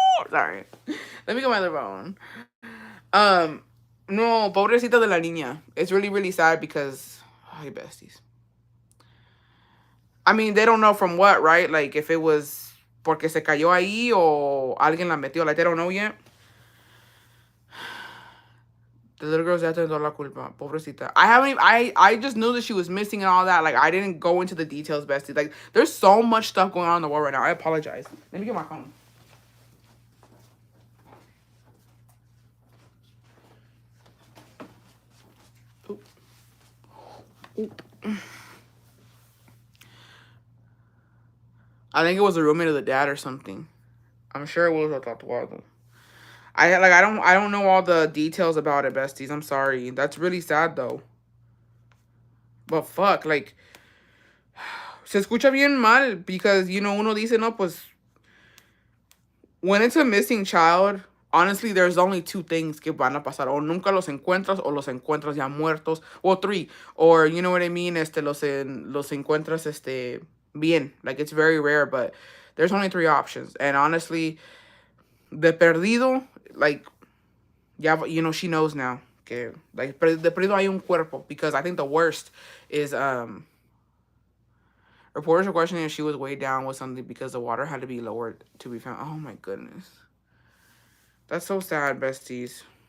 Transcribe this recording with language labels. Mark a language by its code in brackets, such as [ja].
[en] Sorry. Let me get my other phone. [es] No, pobrecita de la niña. [en] It's really, really sad because, ay, besties. I mean, they don't know from what, right? Like, if it was [es] porque se cayó ahí o alguien la metió. [en] Like, they don't know yet. The little girl's [es] ya teniendo la culpa. Pobrecita. [en] I haven't even, I just knew that she was missing and all that. Like, I didn't go into the details, bestie. Like, there's so much stuff going on in the world right now. I apologize. Let me get my phone. Oop. Oop. I think it was a roommate of the dad or something. I'm sure it was a tatuado. I don't know all the details about it, besties. I'm sorry. That's really sad though. But fuck, like, [es] se escucha bien mal [en] because, you know, [es] uno dice, no, pues, [en] when it's a missing child, honestly, there's only two things [es] que van a pasar. O nunca los encuentras o los encuentras ya muertos. [en] Or three. Or, you know what I mean? [es] Los encuentras, bien. [en] Like, it's very rare, but there's only three options. And honestly, [es] de perdido, [en] like, yeah, you know, she knows now. Okay, like, [es] de perdido hay un cuerpo. [en] Because I think the worst is, reporters are questioning if she was weighed down with something because the water had to be lowered to be found. Oh, my goodness. That's so sad, besties.